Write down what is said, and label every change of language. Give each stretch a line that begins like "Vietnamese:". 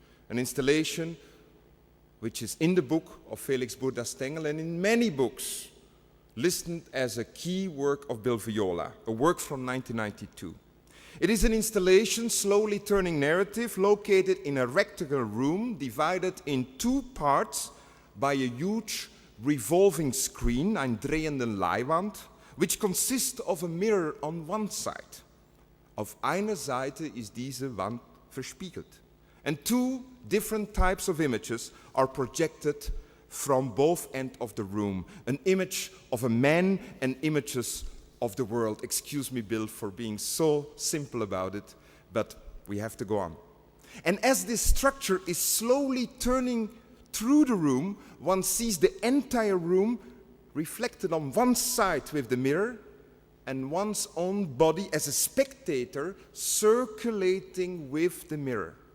English: An installation which is in the book of Felix Burda Stengel and in many books listed as a key work of Bill Viola, a work from 1992. It is an installation, Slowly Turning Narrative, located in a rectangular room divided in two parts by a huge revolving screen,
German: ein drehenden Leinwand,
English: which consists of a mirror on one side.
German: Auf einer Seite ist diese Wand verspiegelt.
English: And two different types of images are projected from both ends of the room. An image of a man and images of the world. Excuse me, Bill, for being so simple about it, but we have to go on. And as this structure is slowly turning through the room, one sees the entire room reflected on one side with the mirror and one's own body as a spectator circulating with the mirror.